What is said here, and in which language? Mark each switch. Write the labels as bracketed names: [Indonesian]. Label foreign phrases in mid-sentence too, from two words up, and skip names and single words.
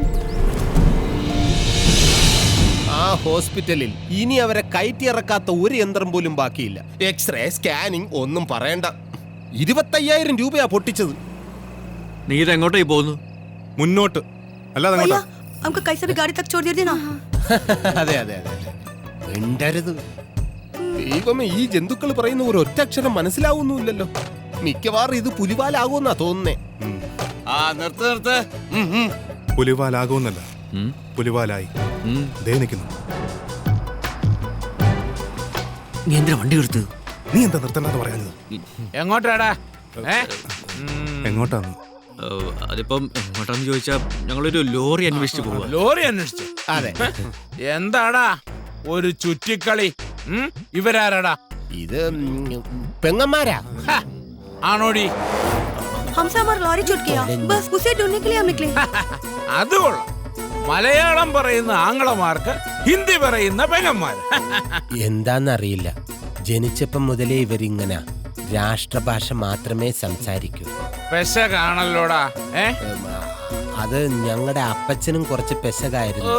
[Malayalam] ആ ഹോസ്പിറ്റലിൽ ഇനി അവരെ കയറ്റിയിറക്കാത്ത ഒരു യന്ത്രം പോലും ബാക്കിയില്ല. എക്സ്റേ, സ്കാനിങ് ഒന്നും പറയണ്ട. 25,000 രൂപയാ പൊട്ടിച്ചത്. നീ ഇതെങ്ങോട്ടേ പോകുന്നു? മുന്നോട്ട് അല്ലാതെ भैया അങ്ങോട്ടാ. [Hindi] हमको कैसे भी गाड़ी तक छोड़ दीजिए ना. [Malayalam] അതെ അതെ അതെ മിണ്ടരുത്. ദൈവമേ, ഈ ജന്തുക്കൾ പറയുന്ന ഒരു ഒറ്റ അക്ഷരം മനസ്സിലാവുന്നുമില്ലല്ലോ. മിക്കവാറും ഇത് പുലിവാലാകുമെന്നാ തോന്നുന്നേ. ആ നിർത്ത് നിർത്ത്. പുലിവാലാകുമെന്നല്ല, പുലിവാലായി. ദേ നിൽക്കുന്നു. നീ എന്തിനാ വണ്ടി എടുത്ത്? നീ എന്താ നിർത്തണ്ടെന്ന് പറയുന്നത്? എങ്ങോട്ടാടാ? എങ്ങോട്ടാന്ന്? അതിപ്പം എങ്ങോട്ടാന്ന് ചോദിച്ചാ ഞങ്ങളൊരു ലോറി അന്വേഷിച്ചു പോവാ. ലോറി അന്വേഷിച്ചു? അതെ. എന്താടാ ഒരു ചുറ്റിക്കളി? ഇവരാരാടാ? ഇത് പെങ്ങന്മാരാ. ആണോടി? [Hindi] हमसे हमारा लॉरी छूट गया, बस उसे ढूंढने के लिए हम निकले. [Malayalam] അത് കൊള്ളാം. മലയാളം പറയുന്ന ആംഗ്ലമാർക്ക് ഹിന്ദി പറയുന്ന പെങ്ങന്മാർ. എന്താന്നറിയില്ല, ജനിച്ചപ്പം മുതലേ ഇവരിങ്ങനെ രാഷ്ട്രഭാഷ മാത്രമേ സംസാരിക്കൂ. പെശ കാണല്ലോടാ. അത് ഞങ്ങളുടെ അപ്പച്ചനും കുറച്ച് പെശകായിരുന്നു.